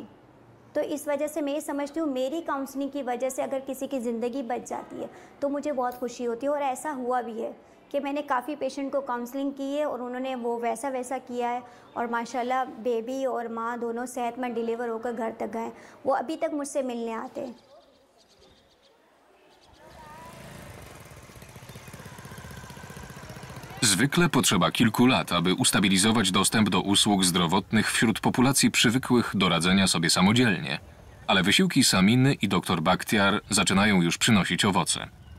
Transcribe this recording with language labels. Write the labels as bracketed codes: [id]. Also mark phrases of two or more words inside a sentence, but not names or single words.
[hi] तो इस वजह से मैं ये समझती हूँ मेरी काउंसलिंग की वजह से अगर किसी की ज़िंदगी बच जाती है तो मुझे बहुत खुशी होती है। और ऐसा हुआ भी है कि मैंने काफ़ी पेशेंट को काउंसलिंग की है और उन्होंने वो वैसा किया है और माशाल्लाह बेबी और माँ दोनों सेहतमंद डिलीवर होकर घर तक गए। वो अभी तक मुझसे मिलने आते हैं। [pl] Zwykle potrzeba kilku lat, aby ustabilizować dostęp do usług zdrowotnych wśród populacji przywykłych do radzenia sobie samodzielnie. Ale wysiłki Saminy i dr Bakhtiar zaczynają już przynosić owoce.